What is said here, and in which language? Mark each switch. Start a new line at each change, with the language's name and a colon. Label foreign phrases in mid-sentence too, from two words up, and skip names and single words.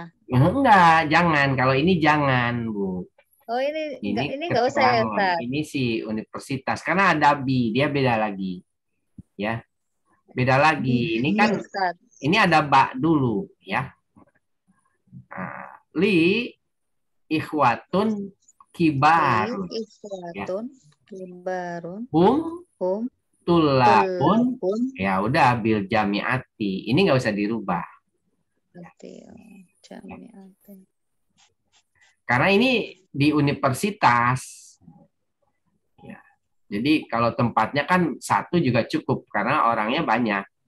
Indonesian: Enggak, jangan. Kalau ini jangan, Bu. Oh ini Ini enggak usah ya keterangan. Ustaz. Ini sih universitas. Karena ada bi, dia beda lagi. Ya. Beda lagi. Ini kan, Ustaz. ini ada ba dulu. Ya. Nah,
Arabic: لي إخوة كبار. إخوة كبار. هم طلاب. Tulabun.
Indonesian: Ya udah,
Arabic: بالجامعة.
Indonesian: Ini nggak usah dirubah. Jami'ati. Karena ini di universitas. Ya. Jadi kalau tempatnya kan satu juga cukup karena orangnya banyak.